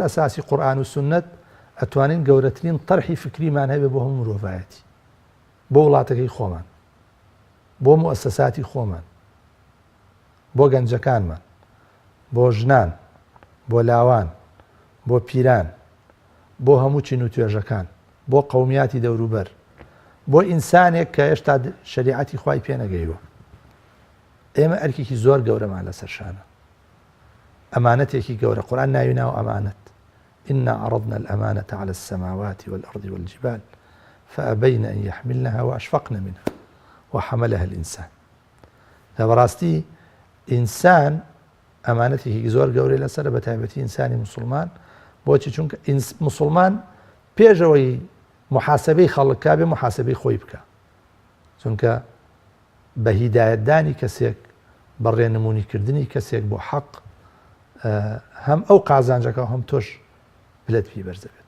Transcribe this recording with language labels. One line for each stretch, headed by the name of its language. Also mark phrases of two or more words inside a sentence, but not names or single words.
Central Kurdish: ئەساسی قورئان و سونەت ئەتوانین گەورەترین طرحی فکریمان هەبێ بۆ هەموو مرۆڤایەتی، بۆ وڵاتەکەی خۆمان، بۆ موەسسەساتی خۆمان، بۆ گەنجەکانمان، بۆ ژنان، بۆ لاوان، بۆ پیران، بۆ هەموو چین و توێژەکان، بۆ قەومیاتی دەوروبەر، بۆ ئینسانێک کە هێشتا شەریعەتی خوای پێ نەگەیوە. ئێمە ئەرکێکی زۆر گەورەمان لەسەر شانە، ئەمانەتێکی گەورە. قورئان ناوی ناو ئەمانەت،
Arabic: إنا عرضنا الأمانة على السماوات والأرض والجبال فأبين أن يحملنها وأشفقن منها وحملها الإنسان.
Central Kurdish: بەڕاستی ئینسان ئەمانەتێکی زۆر گەورەی لەسەرە، بە تایبەتی ئینسانی مسلمان. بۆچی؟ چونکە مسلمان پێشەوەی محاسبەی خەڵکا بێ محاسبەی خۆی بکە، چونکە بە هیدایەتدانی کەسێک، بە ڕێنمونیکردنی کەسێک بۆ حەق، هەم ئەو قازانجەکە هەم تۆش بلەت پێی بەرزە بێت.